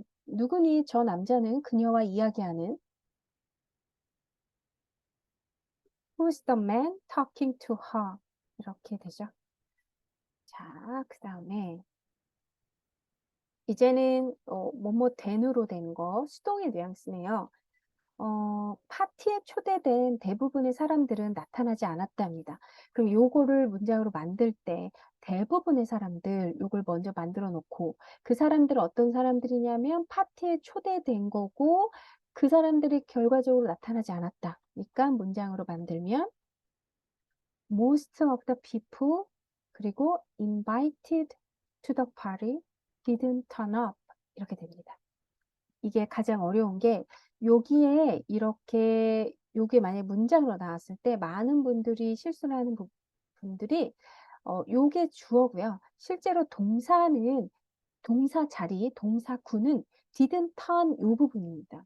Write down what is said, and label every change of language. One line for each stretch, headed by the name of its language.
Korean: 누구니 저 남자는 그녀와 이야기하는
English: Who's the man talking to her?
Korean: 이렇게 되죠. 자, 그 다음에 이제는 뭐뭐 된으로 된 거 수동의 뉘앙스네요. 파티에 초대된 대부분의 사람들은 나타나지 않았답니다. 그럼 요거를 문장으로 만들 때 대부분의 사람들 요걸 먼저 만들어 놓고 그 사람들은 어떤 사람들이냐면 파티에 초대된 거고 그 사람들이 결과적으로 나타나지 않았다. 그러니까 문장으로 만들면
English: most of the people
Korean: 그리고
English: invited to the party didn't turn up
Korean: 이렇게 됩니다. 이게 가장 어려운 게 여기에 이렇게 요게 만약에 문장으로 나왔을 때 많은 분들이 실수를 하는 분들이 요게 주어고요. 실제로 동사는 동사 자리, 동사구는
English: didn't turn
Korean: 요 부분입니다.